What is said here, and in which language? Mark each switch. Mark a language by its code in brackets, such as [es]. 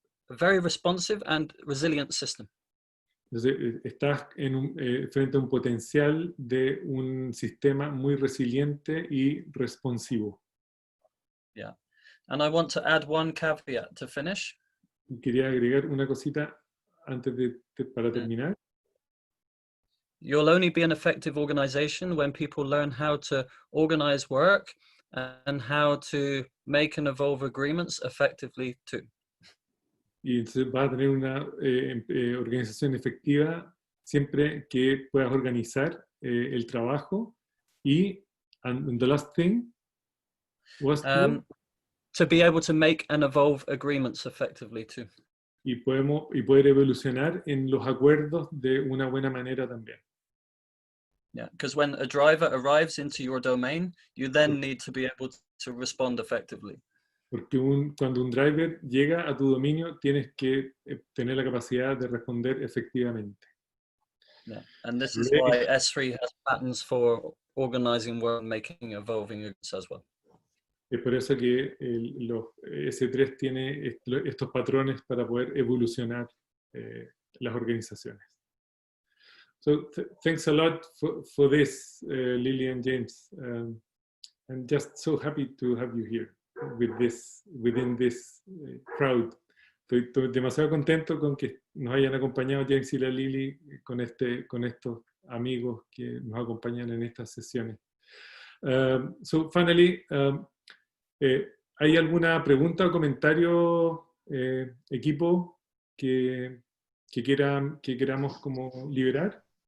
[en] very responsive and resilient system. [es] Entonces, estás frente a un potencial de un sistema muy resiliente y responsivo. [en] Yeah. And I want to add one caveat to finish. [es] Quería agregar una cosita antes para terminar. [en] You'll only be an effective organization when people learn how to organize work and how to make and evolve agreements effectively too. [es] Y entonces vas a tener una organización efectiva siempre que puedas organizar el trabajo y [en] and the last thing was to be able to make and evolve agreements effectively too. [es] Y poder evolucionar en los acuerdos de una buena manera también. [en] Yeah, because when a driver arrives into your domain, you then need to be able to respond effectively. [es] Porque cuando un driver llega a tu dominio, tienes que tener la capacidad de responder efectivamente. [en] Yeah, and this is why S3 has patterns for organizing work and making evolving agreements as well. [es] Es por eso que S3 tiene estos patrones para poder evolucionar las organizaciones. [en] So thanks a lot for this, Lily and James. I'm just so happy to have you here within this crowd. [es] Estoy demasiado contento con que nos hayan acompañado James y la Lily con estos amigos que nos acompañan en estas sesiones. [en] So finally, [es] ¿hay alguna pregunta o comentario, equipo, que queramos como liberar?